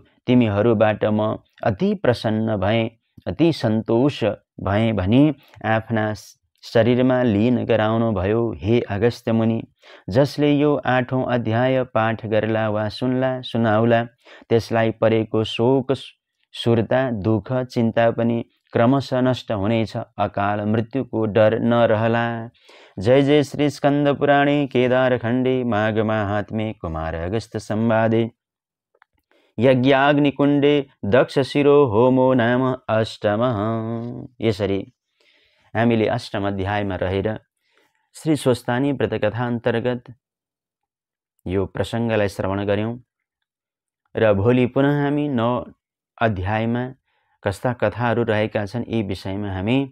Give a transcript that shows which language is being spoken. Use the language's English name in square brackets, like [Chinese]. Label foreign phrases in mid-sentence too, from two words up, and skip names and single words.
[Nepali] तिमीहरूबाट म अति प्रसन्न भएँ, अति सन्तोष भएँ भनी आफ्ना शरीरमा लीन गराउनुभयो हे अगस्त्य मुनि। जसले यो 8औं अध्याय पाठ गर्ला वा सुनाउला त्यसलाई परेको शोक सुरता दुःख चिन्ता पनि क्रमशः नष्ट हुनेछ, अकाल मृत्युको डर नरहला। [Sanskrit] जय जय श्री स्कंद पुराणे केदार खण्डे माघ माहात्म्ये कुमार अगस्त्य संवादे यज्ञाग्निकुण्डे दक्ष शिरो होमो नाम अष्टमः। [Nepali] यसरी हामीले अष्टम अध्यायमा रहेर श्री स्वस्तानी व्रतकथा अन्तर्गत यो प्रसङ्गलाई श्रवण गर्यौं र भोलि पुनः हामी 9 अध्यायमा कस्ता कथाहरू रहेका छन् यी विषयमा हामी